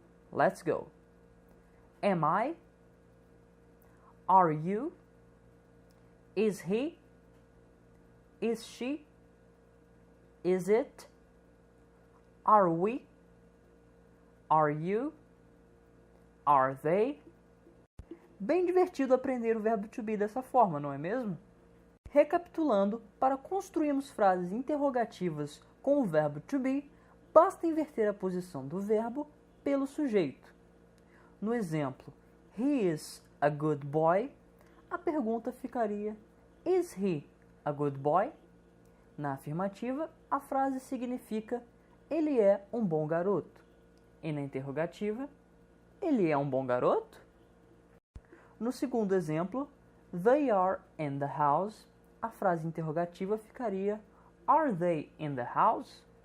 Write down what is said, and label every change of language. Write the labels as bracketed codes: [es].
[en] Let's go! Am I? Are you? Is he? Is she? Is it? Are we? Are you? Are they? [pt] Bem divertido aprender o verbo to be dessa forma, não é mesmo? Recapitulando, para construirmos frases interrogativas com o verbo to be, basta inverter a posição do verbo pelo sujeito. No exemplo, [en] he is a good boy, [pt] a pergunta ficaria, [en] is he a good boy? [pt] Na afirmativa, a frase significa, ele é um bom garoto. E na interrogativa, ele é um bom garoto? No segundo exemplo, [en] they are in the house, [pt] a frase interrogativa ficaria, [en] are they in the house?